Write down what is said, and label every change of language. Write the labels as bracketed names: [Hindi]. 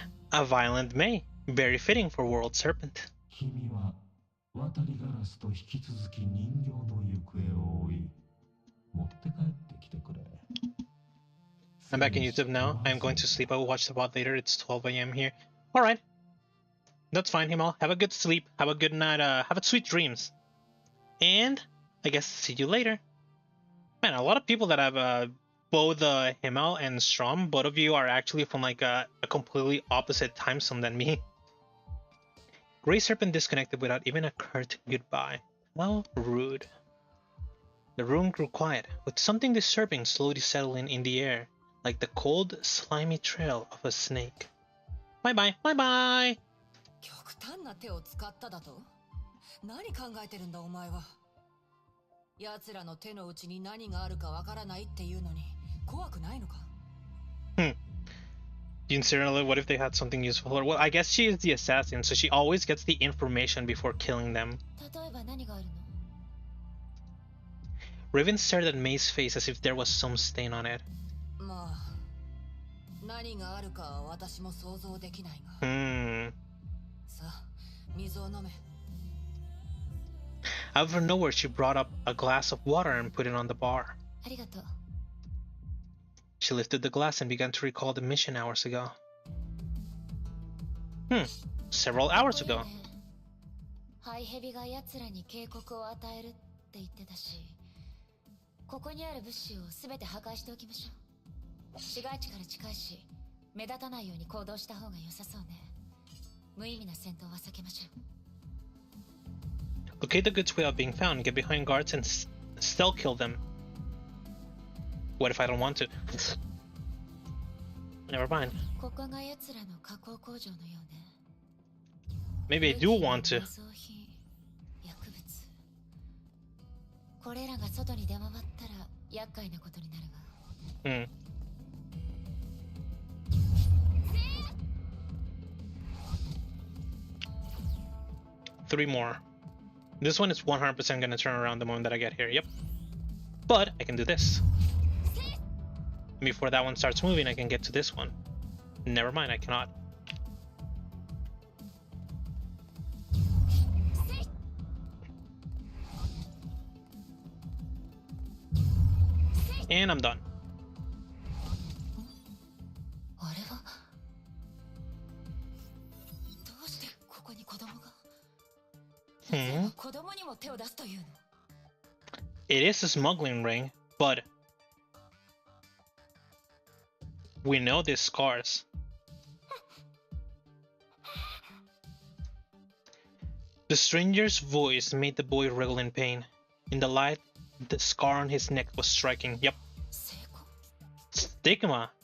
[English] A violent May, very fitting for World Serpent. [Japanese] 君は渡りガラスと引き続き人形の行方を追い、持って帰ってきてくれ。 [English] I'm back in YouTube now. I am going to sleep. I will watch the VOD later. It's 12 a.m. here. Alright. That's fine, Himal. Have a good sleep. Have a good night. Have a sweet dreams. And I guess see you later. Man, a lot of people that have both Himal and Strom, both of you are actually from like a completely opposite time zone than me. Grey Serpent disconnected without even a curt goodbye. How rude. The room grew quiet, with something disturbing slowly settling in the air, like the cold, slimy trail of a snake. Bye-bye, bye-bye! [Japanese] 極端な手を使っただと？何考えてるんだお前は。奴らの手の内に何があるかわからないっていうのに怖くないのか？ [English] Sincerely, what if they had something useful for her? Well, I guess she is the assassin, so she always gets the information before killing them. [Japanese] 例えば何があるの？ [English] Riven stared at May's face as if there was some stain on it. [Japanese] まあ、何があるかは私も想像できないが。さあ、水を飲め。 [English] Out of nowhere, she brought up a glass of water and put it on the bar. [Japanese] ありがとう。 [English] She lifted the glass and began to recall the mission hours ago. Several hours ago. [Japanese] ハイヘビが奴らに警告を与えるって言ってたし、ここにある物資をすべて破壊しておきましょう。市街地から近いし、目立たないように行動した方が良さそうね。無意味な戦闘は避けましょう。 [English] Locate the goods without being found, get behind guards and stealth kill them. What if I don't want to? Never mind. [Japanese] ここが奴らの加工工場のようね。 [English] Maybe I do want to. [Japanese] 薬物。これらが外に出回ったら厄介なことになるわ。 [English] Three more. This one is 100% gonna turn around the moment that I get here. Yep. But I can do this. Before that one starts moving, I can get to this one. Never mind, I cannot. And I'm done. [Japanese] あれはどうしてここに子供が？子供にも手を出すというの？ [English] It is a smuggling ring, but we know these scars. The stranger's voice made the boy wriggle in pain. In the light, the scar on his neck was striking. Yep. Stigma.